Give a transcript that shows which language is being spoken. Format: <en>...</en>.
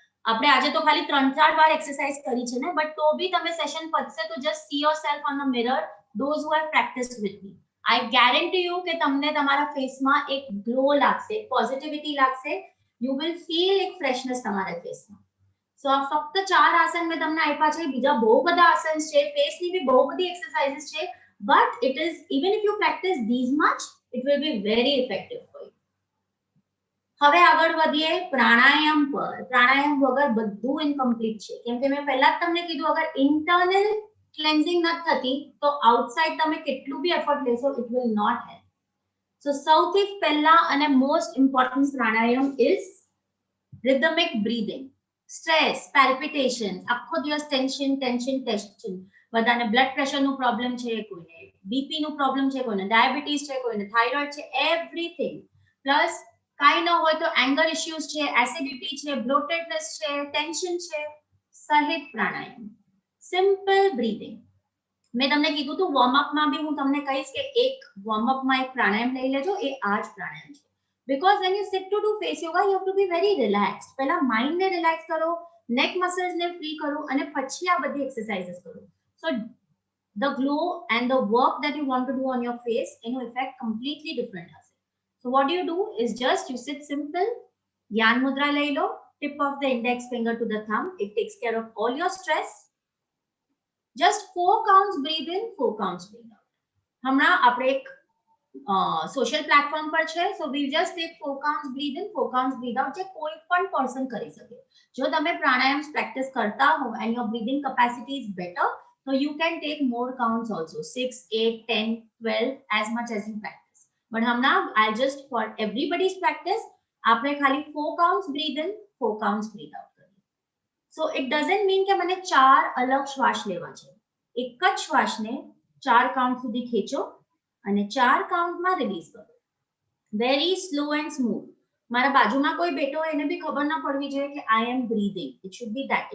<gu>આપણે આજે તો ખાલી 3-4 વાર એક્સરસાઇઝ કરી છે ને, બટ તો બી તમે સેશન પતશે તો</gu> <en>Just see yourself on the mirror, those who have practiced with me. I guarantee you</en> <gu>કે તમને તમારા ફેસમાં એક ગ્લો લાગશે, પોઝિટિવિટી લાગશે.</gu> <en>You will feel</en> <gu>એક ફ્રેશનેસ તમારા ફેસમાં. સો આ ફક્ત 4 આસન મેં તમને આપ્યા છે. બીજા બહુ બધા આસન છે, ફેસની બી બહુ બધી એક્સરસાઇઝીસ છે,</gu> <en>but it is even if you practice these much, it will be very effective for you.</en> <gu>હવે આગળ વધીએ પ્રાણાયામ પર. પ્રાણાયામ વગર બધું ઇનકમ્પ્લીટ છે, કેમ કે મેં પહેલા જ તમને કીધું, અગર ઇન્ટરનલ ક્લેન્ઝિંગ નથી થતી તો આઉટસાઇડ તમે કેટલું બી એફર્ટ લેશો,</gu> <en>It will not help.</en> <gu>સો સૌથી પહેલા અને most important pranayama is rhythmic breathing. Stress, પેલ્પિટેશન, આખો દિવસ ટેન્શન ટેન્શન ટેન્શન, બધાને બ્લડ પ્રેશરનું પ્રોબ્લેમ છે, કોઈને બીપી નું પ્રોબ્લેમ છે, કોઈને ડાયાબિટીસ છે, કોઈને થાઇરોઇડ છે, એવરીથિંગ. પ્લસ કાંઈ ન હોય તો એંગર ઇશ્યુઝ છે, એસિડિટી છે, બ્લોટેડનેસ છે, ટેન્શન છે, સહિત પ્રાણાયામ, સિમ્પલ બ્રીથિંગ. મેં તમને કીધું હતું વોર્મઅપમાં બી હું તમને કહીશ કે એક વોર્મઅપમાં એક પ્રાણાયામ લઈ લેજો. એ આ જ પ્રાણાયામ છે.</gu> <en>Because when you sit to do face yoga, you have to be very relaxed.</en> <gu>પહેલા માઇન્ડ ને રિલેક્સ કરો, નેક મસલ્સ ને ફ્રી કરો અને પછી આ બધી એક્સરસાઇઝીસ કરો.</gu> <en>so the glow and the work that you want to do on your face,</en> <gu>એનો ઇફેક્ટ કમ્પ્લીટલી ડિફરન્ટ હશે.</gu> <en>So what you do is just you sit simple,</en> <gu>ધ્યાન મુદ્રા લઈ લો,</gu> <en>tip of the index finger to the thumb. It takes care of all your stress. Just 4 counts breathe in, 4 counts breathe out.</en> <gu>હમણાં આપણે એક social platform પર છે,</gu> <en>so we just take 4 counts breathe in, 4 counts breathe out,</en> <gu>જે કોઈ પણ person કરી શકે. જો તમે પ્રાણાયામ પ્રેક્ટિસ કરતા હો</gu> <en>And your breathing capacity is better, so you can take more counts also, 6, 8, 10, 12, as much as you practice. But હમણાં I just for everybody's practice</en> <gu>આપણે ખાલી</gu> <en>4 counts breathe in, 4 counts breathe out કરીએ. So it doesn't mean</en> <gu>કે મને 4 અલગ શ્વાસ લેવા છે. એક જ શ્વાસને 4 કાઉન્ટ સુધી ખેંચો અને 4 કાઉન્ટમાં રિલીઝ કરો.</gu> <en>Very slow and smooth.</en> <gu>મારા બાજુમાં કોઈ બેઠો હોય એને બી ખબર ના પડવી જોઈએ કે</gu> <en>I am breathing. It should be that.</en>